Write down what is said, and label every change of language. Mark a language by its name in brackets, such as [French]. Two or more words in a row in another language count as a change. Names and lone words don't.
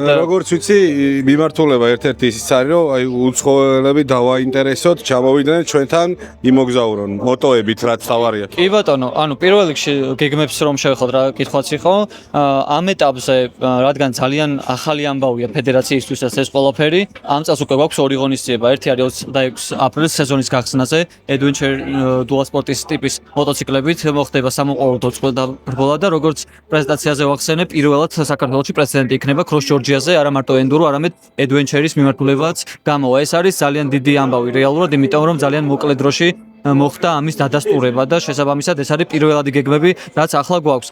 [Georgian] როგორც ვიცი, მიმართულება ერთ-ერთი ისიც არის, რომ აი უცხოელები დავაინტერესოთ, ჩამოვიდნენ ჩვენთან იმოგზაურონ მოტოებით, რაც თავარია. კი ბატონო, ანუ პირველ რიგში გეგმებს რომ შევეხოთ რა კითხვაც იყო, ამ ეტაპზე, რადგან ძალიან ახალი ამბავია ფედერაციისთვისაც ეს ყველაფერი, ამ წელს უკვე გვაქვს ორი ღონისძიება, ერთი არის 26 აპრილის სეზონის გახსნაზე, [English] adventure dual sports [Georgian] ტიპის მოტოციკლებით მოხდება სამოყვარულო დაბრბოლა და როგორც პრეზენტაციაზე ვახსენე, პირველად საქართველოში პრეცედენტი იქნება cross Georgia-ზე, არა მარტო enduro, არამედ adventure-ის მიმართულებაც გამოვა. ეს არის ძალიან დიდი ამბავი რეალურად, იმიტომ რომ ძალიან მოკლე დროში მოხდა ამის დადასტურება და შესაბამისად ეს არის პირველადი გეგმები, რაც ახლა გვაქვს.